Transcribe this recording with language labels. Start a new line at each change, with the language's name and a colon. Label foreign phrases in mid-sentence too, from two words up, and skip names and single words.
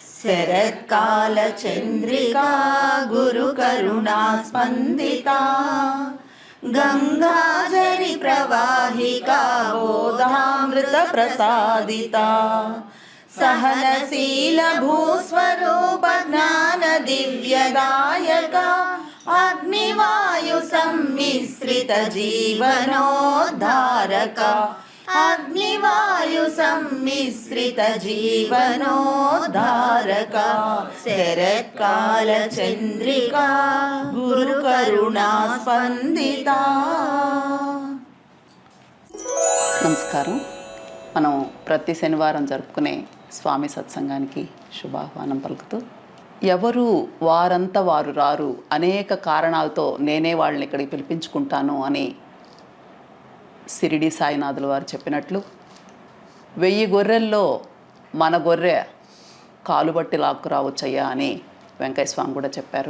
Sanskrit: శరత్కాలచంద్రికా గురుకరుణా స్పందితా గంగాజరి ప్రవాహికా బోధామృత ప్రసాదితా सहनशील भूस्वरूप ज्ञान दिव्यदायक अग्निवायु सम्मिश्रित जीवनोद्धारक अग्निवायु सम्मिश्रित जीवनोद्धारक शरत्काल चंद्रिका गुरुकरुणा स्पंदिता।
Telugu: నమస్కారం. మనం ప్రతి శనివారం జరుపుకునే స్వామి సత్సంగానికి శుభాహ్వానం పలుకుతూ, ఎవరు వారంతా వారు రారు, అనేక కారణాలతో నేనే వాళ్ళని ఇక్కడికి పిలిపించుకుంటాను అని షిరిడి సాయినాథుల వారు చెప్పినట్లు 1000 గొర్రెల్లో మన గొర్రె కాలుబట్టి లాక్కు రావచ్చయ్యా అని వెంకయ్య స్వామి కూడా చెప్పారు.